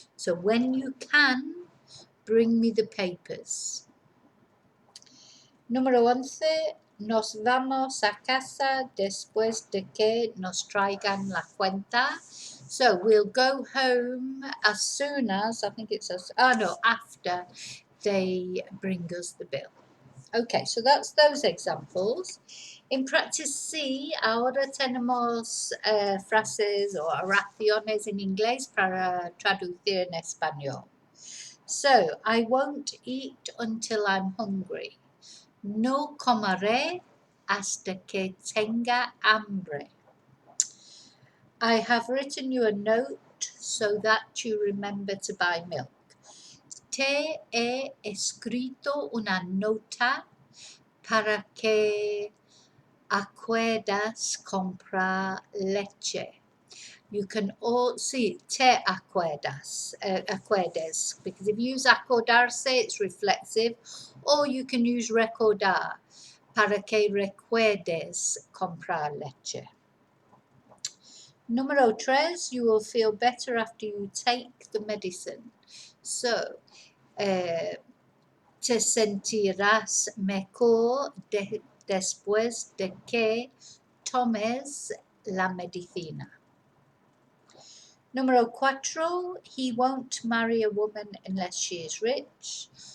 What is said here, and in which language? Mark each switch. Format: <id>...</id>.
<en>So when you can, bring me the papers.</en> <es>Número 11. Nos vamos a casa después de que nos traigan la cuenta.</es> <en>So we'll go home as soon as, after they bring us the bill. Okay, so that's those examples. In practice C,</en> <es>ahora tenemos frases o oraciones en inglés para traducir en español.</es> <en>So, I won't eat until I'm hungry.</en> <es>No comeré hasta que tenga hambre.</es> <en>I have written you a note so that you remember to buy milk.</en> <es>Te he escrito una nota para que acuerdas comprar leche.</es> <en>You can all see</en> <es>te acuerdas,</es> <en>because if you use acordarse, it's reflexive, or you can use recordar,</en> <es>para que recuerdes comprar leche. Número 3,</es> <en>you will feel better after you take the medicine. So,</en> <es>te sentirás mejor después de que tomes la medicina. Número 4,</es> <en>he won't marry a woman unless she is rich.</en>